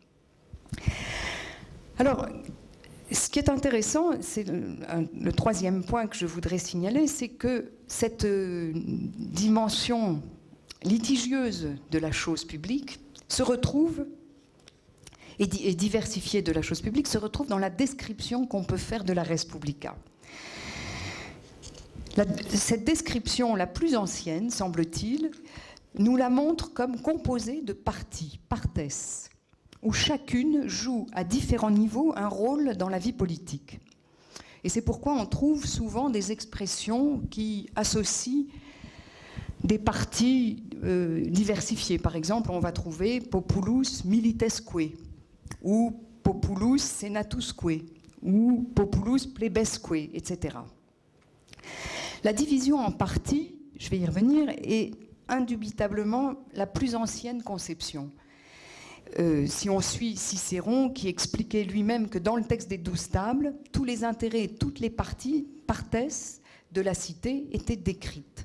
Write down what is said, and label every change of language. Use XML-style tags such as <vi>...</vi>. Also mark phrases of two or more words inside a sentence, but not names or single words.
<fr>Alors, ce qui est intéressant, c'est le troisième point que je voudrais signaler, c'est que cette dimension litigieuse de la chose publique se retrouve, et diversifiée de la chose publique, se retrouve dans la description qu'on peut faire de la</fr> <la>res publica.</la> <fr>Cette description la plus ancienne, semble-t-il, nous la montre comme composée de parties, partes, où chacune joue à différents niveaux un rôle dans la vie politique. Et c'est pourquoi on trouve souvent des expressions qui associent des parties diversifiées. Par exemple, on va trouver</fr> <la>populus militesque,</la> <fr>ou</fr> <la>populus senatusque,</la> <fr>ou</fr> <la>populus plebesque,</la> <fr>etc. La division en parties, je vais y revenir, est indubitablement la plus ancienne conception. Si on suit Cicéron, qui expliquait lui-même que dans le texte des 12 tables, tous les intérêts et toutes les parties, partes de la cité étaient décrites.</fr>